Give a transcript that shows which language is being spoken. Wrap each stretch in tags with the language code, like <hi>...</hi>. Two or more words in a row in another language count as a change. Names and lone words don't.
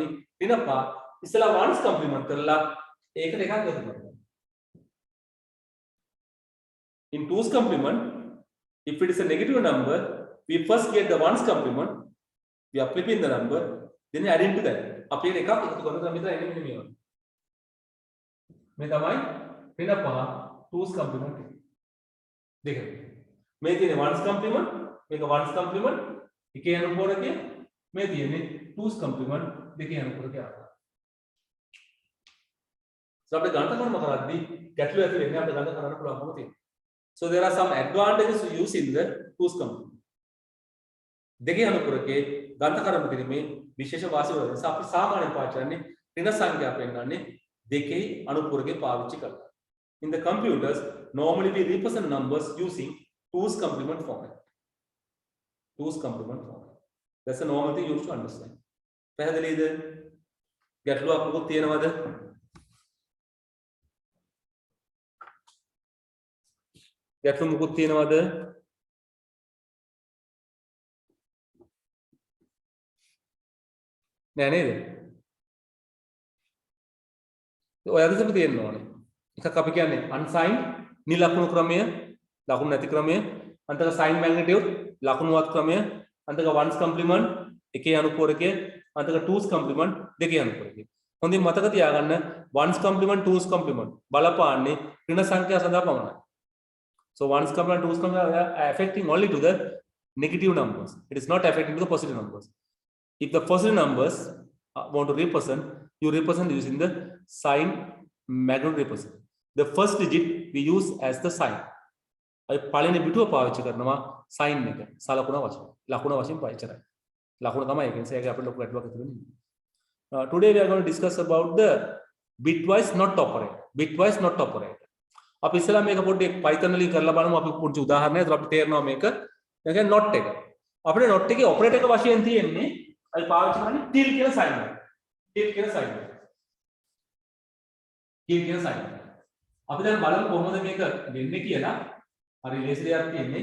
<si>ඍණ පහ ඉස්සලා</si> <en>ones complement</en> <si>කරලා ඒකට එකක් එකතු කරනවා.</si> <en>In twos complement, if it is a negative number, we first get the ones complement, we are flipping the number, then we add into that.</en> <si>අපි එකක් එකතු කරනවා මෙතන එන්නේ මේවා. මේ තමයි ඍණ පහ</si> <en>twos complement</en> <si>දෙක. මේ තියෙන්නේ</si> <en>ones complement,</en> <si>මේක</si> <en>ones complement</en> <si>එකේ අනුපෝරකය, මේ තියෙන්නේ</si> <en>twos complement</en> <si>දෙකේ අනුපෝරකය. So අපිට ගණිත කරන කරද්දී ගැටලු ඇති වෙන්නේ අපිට ගණිත කරන්න පුළුවන්කම තියෙනවා.</si> <en>So there are some advantages to using the two's complement.</en> <si>දෙකේ අනුපුරකේ ගණිත කරමු කිරීමේ විශේෂ වාසිවල නිසා අපි සාමාන්‍යයෙන් පාවිච්චි කරන්නේ ඍණ සංඛ්‍යා පෙන්වන්නේ දෙකේ අනුපුරකේ පාවිච්චි කරලා.</si> <en>In the computers, normally we represent numbers using two's complement format. Two's complement format. That's a normal thing you should understand.</en> <si>පැහැදිලිද? ගැටලුවක් මොකක්ද තියෙනවද? ගැටලු මොකක්ද තියෙනවද? නෑ නේද? ඔයාලටම තියෙන්න ඕනේ. එකක් අපි කියන්නේ unsigned නිලකුණු ක්‍රමය, ලකුණු නැති ක්‍රමය, අන්තක</si> <en>sign magnitude,</en> <si>ලකුණුවත් ක්‍රමය, අන්තක</si> <en>ones complement</en> <si>එකේ අනුපූරකය, අන්තක</si> <en>two's complement</en> <si>දෙකේ අනුපූරකය. හොඳින් මතක තියාගන්න</si> <en>ones complement two's complement</en> <si>බලපාන්නේ ඍණ සංඛ්‍යා සඳහා පමණයි.</si> <en>So ones complement two's complement are affecting only to the negative numbers. It is not affecting to the positive numbers. If the positive numbers want to represent, you represent using the sign magnitude represent. The first digit we use as the sign.</en> <si>අපි පළවෙනි පිටුව පාවිච්චි කරනවා sign එක. සලකුණ වශයෙන්. ලකුණ වශයෙන් පාවිච්චි කරන්නේ. ලකුණ තමයි ඒක. නිසා ඒක අපිට ලොකු ගැටලුවක් ඇති වෙන්නේ.</si> <en>Today we are going to discuss about the bitwise not operator. Bitwise not operator.</en> <si>අපි ඉස්සෙල්ලා මේක පොඩ්ඩක් Python වලින් කරලා බලමු. අපි පුංචි උදාහරණයක් අතට අපිට තේරෙනවා මේක. ඒ කියන්නේ not එක. අපිට not එකේ operator එක වශයෙන් තියෙන්නේ අපි පාවිච්චි කරන්නේ till කියන sign එක. till කියන sign එක. till කියන sign එක. අපි දැන් බලමු කොහොමද මේක දෙන්නේ කියලා. හරි ලේසි දෙයක් තියෙන්නේ.</si>